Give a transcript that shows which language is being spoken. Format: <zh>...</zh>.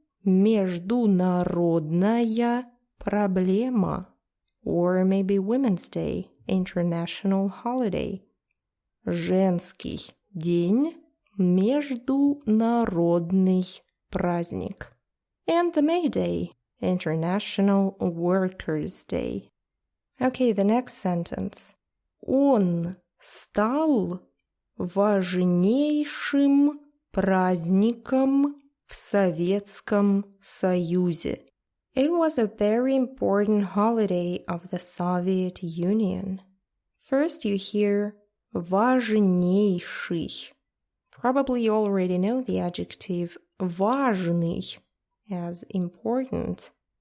<ru>Международная проблема.</ru> <en>Or maybe Women's Day. International holiday.</en> <ru>Женский день. Международный праздник.</ru> <en>And the May Day. International Workers' Day. Okay, the next sentence.</en> <ru>Он стал важнейшим праздником в Советском Союзе.</ru> <en>It was a very important holiday of the Soviet Union. First you hear важнейший. Probably you already know the adjective важный as important.</en>